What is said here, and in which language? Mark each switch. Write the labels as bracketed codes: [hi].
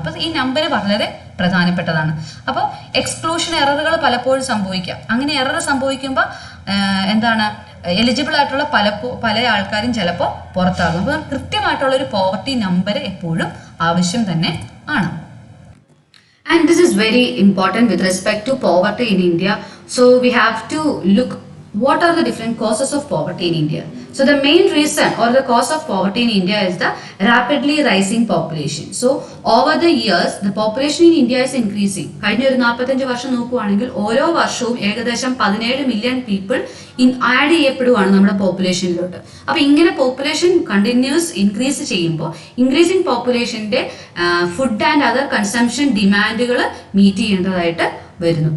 [ml] അപ്പോൾ ഈ നമ്പർ വളരെ പ്രധാനപ്പെട്ടതാണ്. അപ്പോൾ എക്സ്ക്ലൂഷൻ എററുകൾ പലപ്പോഴും സംഭവിക്കാം. അങ്ങനെ എറർ സംഭവിക്കുമ്പോൾ എന്താണ് എലിജിബിൾ ആയിട്ടുള്ള പല ആൾക്കാരും ചിലപ്പോൾ പുറത്താകും. അപ്പോൾ കൃത്യമായിട്ടുള്ള ഒരു പോവർട്ടി നമ്പർ എപ്പോഴും ആവശ്യം തന്നെ ആണ്. [en] And this is very important with respect to poverty in India. So we have to look what are the different causes of poverty in India. So the main reason or the cause of poverty in India is the rapidly rising population. So over the years the population in India is increasing. [ml] കഴിഞ്ഞ ഒരു 45 വർഷം നോക്കുകയാണെങ്കിൽ ഓരോ വർഷവും ഏകദേശം 17 million people add ചെയ്യപ്പെടുവാണ് നമ്മുടെ പോപ്പുലേഷനിലോട്ട്. അപ്പൊ ഇങ്ങനെ പോപ്പുലേഷൻ കണ്ടിന്യൂസ് ഇൻക്രീസ് ചെയ്യുമ്പോൾ increasing പോപ്പുലേഷന്റെ food and other consumption ഡിമാൻഡുകൾ meet ചെയ്യേണ്ടതായിട്ട് വരുന്നു.